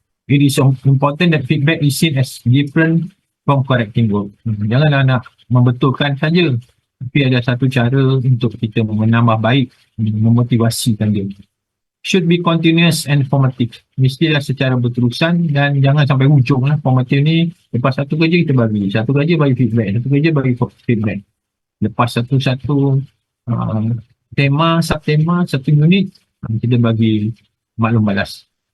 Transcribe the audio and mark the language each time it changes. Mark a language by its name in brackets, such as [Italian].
[English] It is important that feedback is seen as different from correcting work. [Malay] Janganlah nak membetulkan saja, tapi ada satu cara untuk kita menambah baik, memotivasikan dia. [English] Should be continuous and formative. [Malay] Mestilah secara berterusan dan jangan sampai hujung lah. Formative ni, lepas satu kerja kita bagi. Satu kerja bagi feedback. Satu kerja bagi feedback. Lepas satu-satu tema, subtema, satu unit, kita bagi maklum balas.